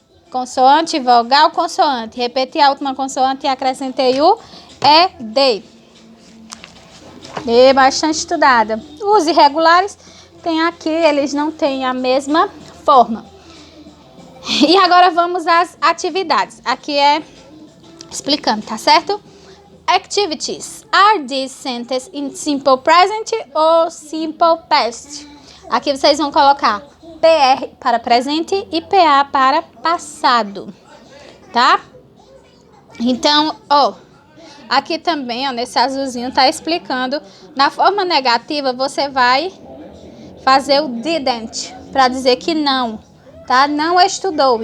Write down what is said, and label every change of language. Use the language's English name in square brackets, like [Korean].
[Portuguese] Consoante, vogal, consoante. Repete a última consoante e acrescentei o ED. Bastante estudada. Os irregulares tem aqui, eles não têm a mesma forma. E agora vamos às atividades. Aqui é explicando, tá certo? [English] Activities. Are these sentences in simple present or simple past? [Portuguese] Aqui vocês vão colocar PR para presente e PA para passado, tá? Então, ó, aqui também, ó, nesse azulzinho tá explicando. Na forma negativa, você vai fazer o didn't para dizer que não, tá? Não estudou.